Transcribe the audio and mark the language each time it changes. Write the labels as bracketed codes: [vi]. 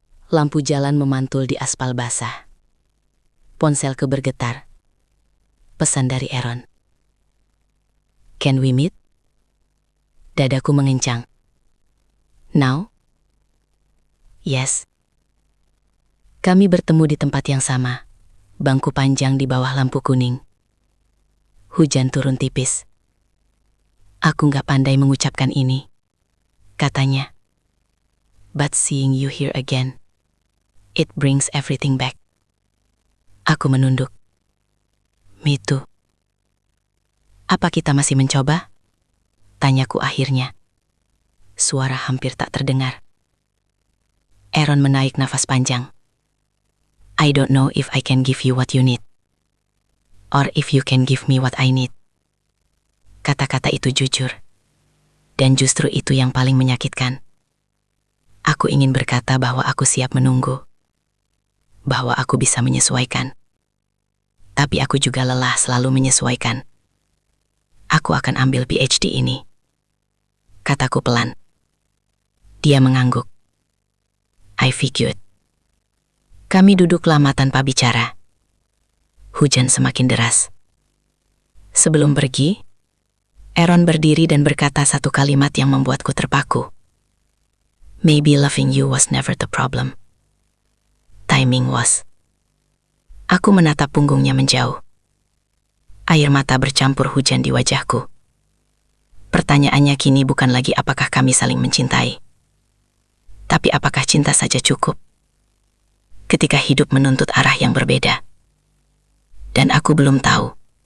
[id] Lampu jalan memantul di aspal basah. Ponselku bergetar. Pesan dari Aaron. [en] Can we meet? [id] Dadaku mengencang. [en] Now? Yes. [id] Kami bertemu di tempat yang sama. Bangku panjang di bawah lampu kuning. Hujan turun tipis. Aku nggak pandai mengucapkan ini, katanya. [en] But seeing you here again, it brings everything back. [id] Aku menunduk. [en] Me too. [id] Apa kita masih mencoba? Tanyaku akhirnya. Suara hampir tak terdengar. Aaron menaik nafas panjang. [en] I don't know if I can give you what you need. Or if you can give me what I need. [id] Kata-kata itu jujur. Dan justru itu yang paling menyakitkan. Aku ingin berkata bahwa aku siap menunggu. Bahwa aku bisa menyesuaikan. Tapi aku juga lelah selalu menyesuaikan. Aku akan ambil PhD ini. Kataku pelan. Dia mengangguk. [en] I figured. [id] Kami duduk lama tanpa bicara. Hujan semakin deras. Sebelum pergi, Aaron berdiri dan berkata satu kalimat yang membuatku terpaku. [en] Maybe loving you was never the problem. Timing was. [id] Aku menatap punggungnya menjauh. Air mata bercampur hujan di wajahku. Pertanyaannya kini bukan lagi apakah kami saling mencintai. Tapi apakah cinta saja cukup? Ketika hidup menuntut arah yang berbeda. Dan aku belum tahu.